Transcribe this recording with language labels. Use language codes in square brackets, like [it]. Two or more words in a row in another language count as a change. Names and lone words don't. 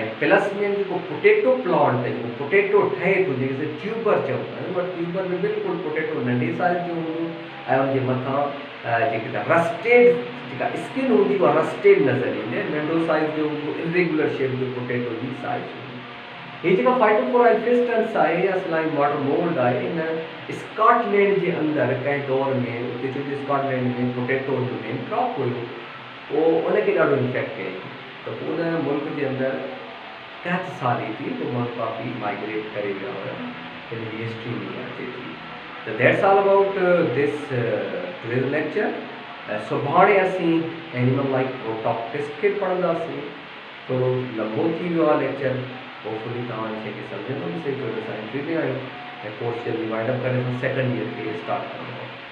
[sd] ऐं प्लस में जेको [en] potato plant [sd] आहे, जेको पोटेटो ठहे थो, जंहिंखे ट्यूबर चवंदा आहियूं, उहा ट्यूबर में बिल्कुलु पोटेटो नंढे साइज़ जो हूंदो ऐं उनजे मथां जेके त रस्टेड जेका स्किन हूंदी उहा रस्टेड नज़र ईंदी आहे। नंढो साइज़ जो हूंदो, [en] irregular shape [sd] जो पोटेटो जी साइज़ हूंदी। हीअ जेका फाइटोफोरा इन्फेस्टेंस आहे या [en] slime water mold [sd] आहे, इन स्कॉटलैंड जे अंदरि कंहिं दौर में उते जो स्कॉटलैंड में पोटेटो जो [en] main crop [sd] हुयो उहो उनखे ॾाढो इन्फेक्ट कयईं। त उन मुल्क जे अंदरि कंहिं साल ई थी तो माण्हू काफ़ी माइग्रेट करे विया हुआ, हिन जी हिस्ट्री में अचे थी। [en] त that's all about this today's lecture. [sd] सुभाणे असीं [en] animal like protoctis [sd] खे पढ़ंदासीं। थोरो लंबो थी वियो आहे लेक्चर, होपफुली तव्हां हिन शइ खे सम्झंदो बि सही, छो त असां एंट्री में आहियूं ऐं कोर्स जल्दी [en] wind up [sd] करे असां [en] second year [sd] खे स्टार्ट कंदासीं।